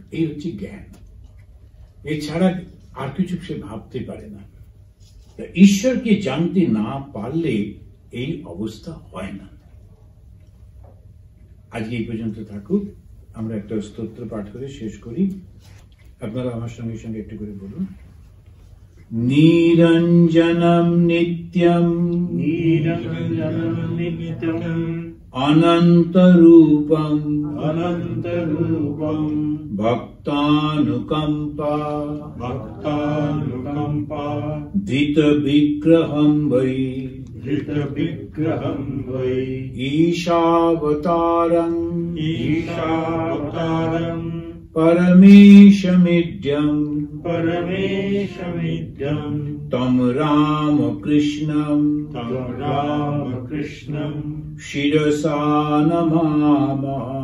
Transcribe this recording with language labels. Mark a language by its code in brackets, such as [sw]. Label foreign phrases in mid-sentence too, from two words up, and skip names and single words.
[bn] এই হচ্ছে জ্ঞান। এছাড়া আর কিছু সে ভাবতে পারে না। ঈশ্বরকে জানতে না পারলে এই অবস্থা হয় না। আজকে এই পর্যন্ত থাকুক। আমরা একটা স্তোত্র পাঠ করে শেষ করি। আপনারা আমার সঙ্গে সঙ্গে একটু করে বলুন। [sa] निरञ्जनं नित्यम् अनन्तरूपम् भक्तानुकम्पा धृतविग्रहं वै ईशावतारम् परमेशमिड्यम् तं रामकृष्णं शिरसा नमामः।